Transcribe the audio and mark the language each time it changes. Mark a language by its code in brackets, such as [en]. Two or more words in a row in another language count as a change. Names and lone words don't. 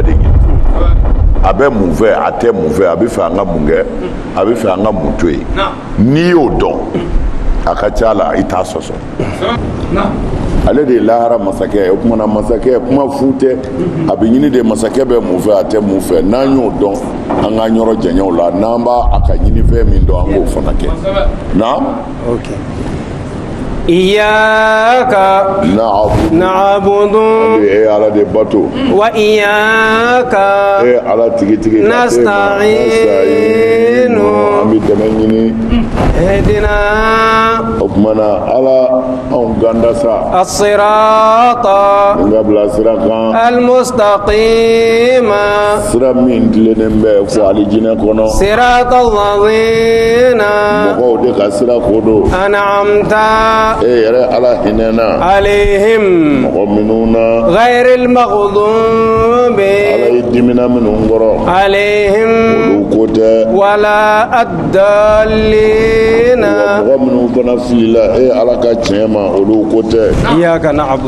[bm] de ɲini a bɛ mun fɛ a tɛ mun fɛ a bɛ fɛ an ka mun kɛ a bɛ fɛ an ka mun to yen n'i y'o dɔn a ka ca la i t'a sɔsɔ ale de ye lahara masakɛ ye o tuma na masakɛ kuma fu tɛ a bɛ ɲini de masakɛ bɛ mun fɛ a tɛ mun fɛ n'an y'o dɔn an k'an yɔrɔ janyaw la n'an b'a a ka ɲini fɛn min dɔn an k'o fana kɛ naam [ar] إياك نعبد [bm] ala de bato [ar] وإياك [bm] ala tigi nasta'inu an bɛ dɛmɛ ɲini [ar] اهدنا وكمنا على أنغندسا الصراط المستقيم صراط الذين أنعمت عليهم غير المغضوب عليهم ولا الضالين إياك نعبد